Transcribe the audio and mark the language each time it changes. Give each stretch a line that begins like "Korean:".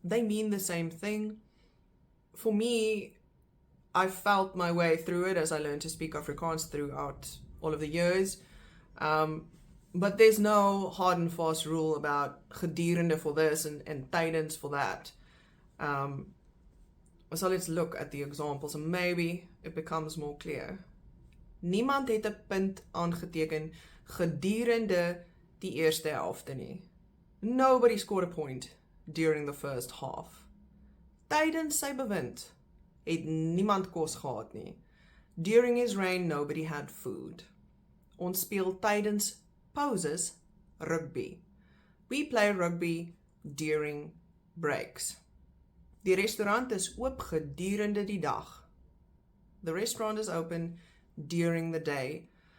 English: They mean the same thing. For me, I felt my way through it as I learned to speak Afrikaans throughout all of the years. But there's no hard and fast rule about gedurende for this and tydens for that. So let's look at the examples and maybe it becomes more clear.
Afrikaans: Niemand het 'n punt aangeteken gedurende die eerste helfte nie.
English: Nobody scored a point during the first half.
Afrikaans: Tydens sy bewind het niemand kos gehad nie.
English: During his reign, nobody had food.
Afrikaans: Ons speel tydens pauses rugby.
English: We play rugby during breaks.
Afrikaans: Die restaurant is oop gedurende die dag.
English: The restaurant is open during the day.